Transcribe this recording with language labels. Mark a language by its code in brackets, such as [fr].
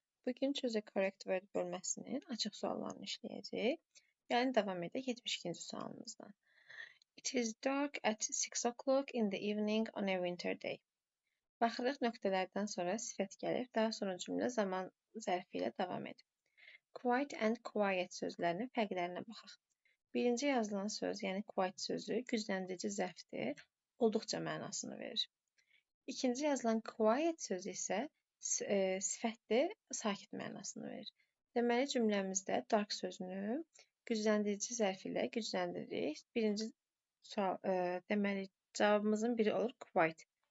[az] Bugün Choose a Correct Word bölməsinin açıq suallarını işləyəcəyik. Gəlin davam edək 72-ci sualımızdan. [en] It is dark at 6 o'clock in the evening on a winter day. [az] Baxırıq nöqtələrdən sonra sifət gəlir, daha sonra cümlə zaman zərfi ilə davam edir. Quiet and quiet sözlərinin fərqlərinə baxaq. Birinci yazılan söz, yəni quiet sözü gücləndirici zərfdir, olduqca mənasını verir. İkinci yazılan quiet sözü isə sifətdir, sakit mənasını verir. Deməli, cümləmizdə dark sözünü gücləndirici zərf ilə gücləndiririk. Birinci sual, deməli, cavabımızın biri olur quiet.